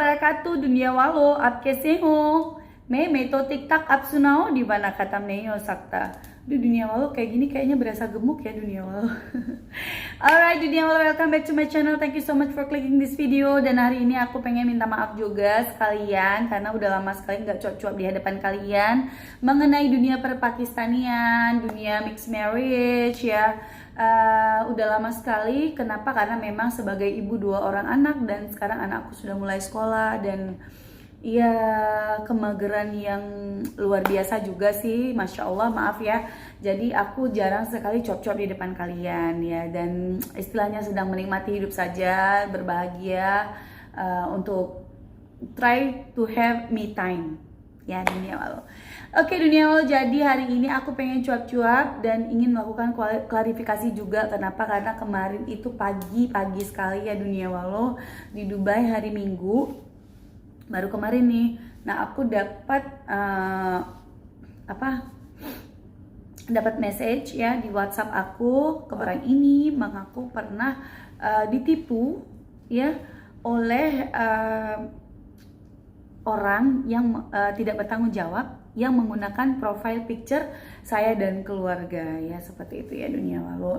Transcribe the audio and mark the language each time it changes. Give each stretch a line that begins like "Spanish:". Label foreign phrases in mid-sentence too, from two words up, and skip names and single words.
Indonesian: wabarakatuh dunia walo आप कैसे हो मैं तो TikTok आप सुनाओ di mana kata नहीं हो सकता. Duh,
Hindi: दुनिया वालो
Indonesian: kayak gini kayaknya berasa gemuk ya
Hindi: दुनिया वालो.
English: Alright
Hindi: दुनिया वालो,
English: welcome back to my channel. Thank you so much for clicking this video.
Indonesian: Dan hari ini aku pengen minta maaf juga sekalian karena udah lama sekali nggak cuap-cuap di hadapan kalian mengenai dunia perpakistanian, dunia
English: mixed marriage
Indonesian: ya. Udah lama sekali. Kenapa? Karena memang sebagai ibu 2 orang anak dan sekarang anakku sudah mulai sekolah dan ya kemageran yang luar biasa juga sih,
Arabic: ما شاء الله,
Indonesian: maaf ya. Jadi aku jarang sekali cop-cop di depan kalian ya, dan istilahnya sedang menikmati hidup saja, berbahagia, untuk
English: try to have me time
Indonesian: ya
Hindi: दुनिया वालो.
Indonesian: Oke
Hindi: दुनिया वालो,
Indonesian: jadi hari ini aku pengen cuap-cuap dan ingin melakukan klarifikasi juga. Kenapa? Karena kemarin itu pagi sekali ya
Hindi: दुनिया वालो,
Indonesian: di Dubai hari Minggu baru kemarin nih. Nah aku dapat dapat message ya di WhatsApp aku ke orang ini mengaku pernah ditipu ya oleh orang yang tidak bertanggung jawab yang menggunakan
English: profile picture
Indonesian: saya dan keluarga ya, seperti itu ya
Hindi: दुनिया वालो.